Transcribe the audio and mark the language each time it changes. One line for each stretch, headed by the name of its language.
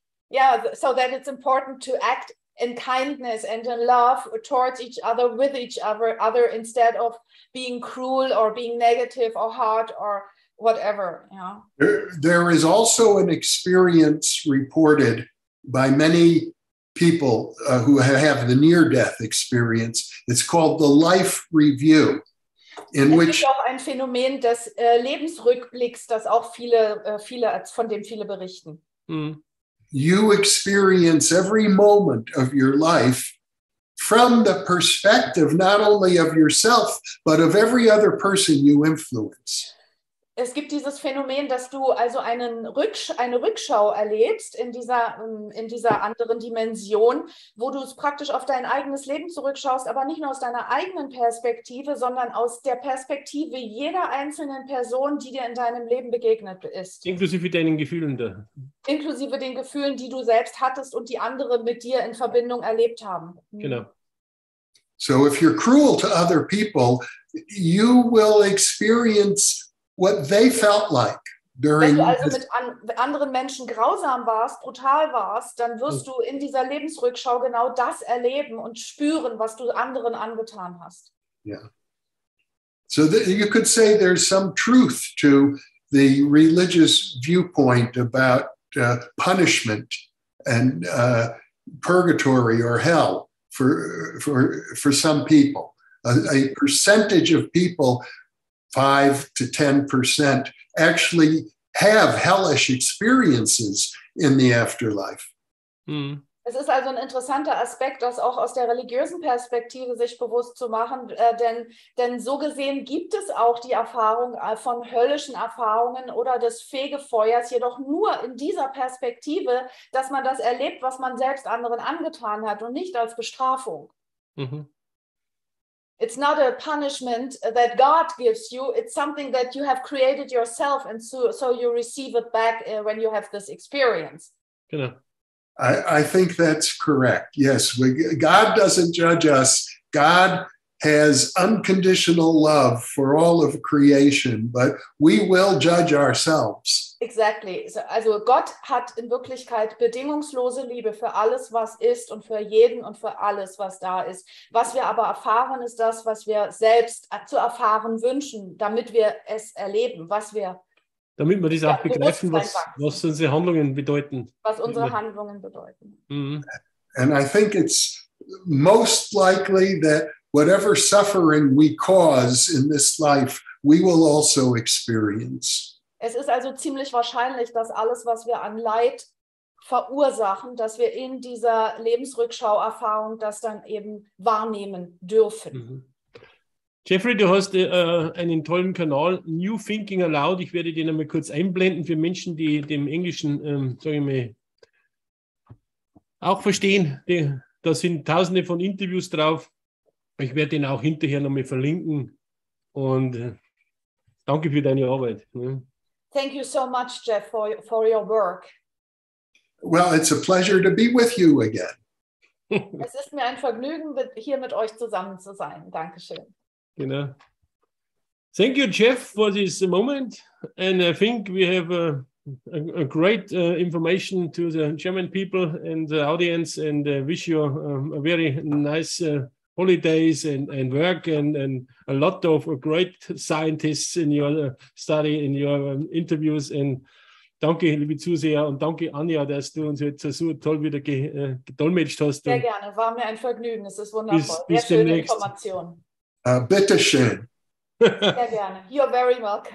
English: Yeah, so that it's important to act in kindness and in love towards each other, with each other, instead of being cruel or being negative or hard or whatever. Yeah. There is also an experience reported by many people who have the near-death experience. It's called the life review, in which
German: es gibt auch ein Phänomen des Lebensrückblicks, das auch von dem viele berichten.
English: you experience every moment of your life from the perspective not only of yourself, but of every other person you influence.
German: Es gibt dieses Phänomen, dass du also eine Rückschau erlebst in dieser anderen Dimension, wo du es praktisch auf dein eigenes Leben zurückschaust, aber nicht nur aus deiner eigenen Perspektive, sondern aus der Perspektive jeder einzelnen Person, die dir in deinem Leben begegnet ist. Inklusive deinen Gefühlen da. Inklusive den Gefühlen, die du selbst hattest und die andere mit dir in Verbindung erlebt haben. Genau.
English: So if you're cruel to other people, you will experience what they felt like during.
German: Wenn du also mit anderen Menschen grausam warst, brutal warst, dann wirst du in dieser Lebensrückschau genau das erleben und spüren, was du anderen angetan hast.
English: Yeah. So you could say there's some truth to the religious viewpoint about punishment and purgatory or hell for some people. A percentage of people, 5 to 10%, actually have hellish experiences in the afterlife.
German: Es ist also ein interessanter Aspekt, das auch aus der religiösen Perspektive sich bewusst zu machen, denn so gesehen gibt es auch die Erfahrung von höllischen Erfahrungen oder des Fegefeuers, jedoch nur in dieser Perspektive, dass man das erlebt, was man selbst anderen angetan hat und nicht als Bestrafung.
English: It's not a punishment that God gives you. It's something that you have created yourself, and so you receive it back when you have this experience.
German: Genau.
English: I think that's correct. Yes, God doesn't judge us. God has unconditional love for all of creation, but we will judge ourselves. Exactly.
German: Also Gott hat in Wirklichkeit bedingungslose Liebe für alles, was ist und für jeden und für alles, was da ist. Was wir aber erfahren, ist das, was wir selbst zu erfahren wünschen, damit wir es erleben, damit wir das auch begreifen, was unsere Handlungen bedeuten. Was unsere Handlungen bedeuten.
English: And I think it's most likely that whatever suffering we cause in this life, we will also experience.
German: Es ist also ziemlich wahrscheinlich, dass alles, was wir an Leid verursachen, dass wir in dieser Lebensrückschauerfahrung das dann eben wahrnehmen dürfen. Jeffrey, du hast einen tollen Kanal, New Thinking Aloud. Ich werde den einmal kurz einblenden für Menschen, die dem Englischen, sage ich mal, auch verstehen. Da sind tausende von Interviews drauf. Ich werde den auch hinterher nochmal verlinken. Und danke für deine Arbeit.
English: Thank you so much, Jeff, for your work. Well, it's a pleasure to be with you again.
German: Es ist mir ein Vergnügen, hier mit euch zusammen zu sein. Dankeschön. Genau.
English: Thank you, Jeff, for this moment. And I think we have a great information to the German people and the audience, and wish you a very nice holidays and work and a lot of great scientists in your study, in your interviews.
German: Und danke, liebe Zuseher, und danke, Anja, dass du uns jetzt so toll wieder gedolmetscht hast. Sehr gerne, war mir ein Vergnügen. Es ist wundervoll. Bis Sehr schöne demnächst. Information. Bitteschön. Sehr gerne.
English: You're very welcome.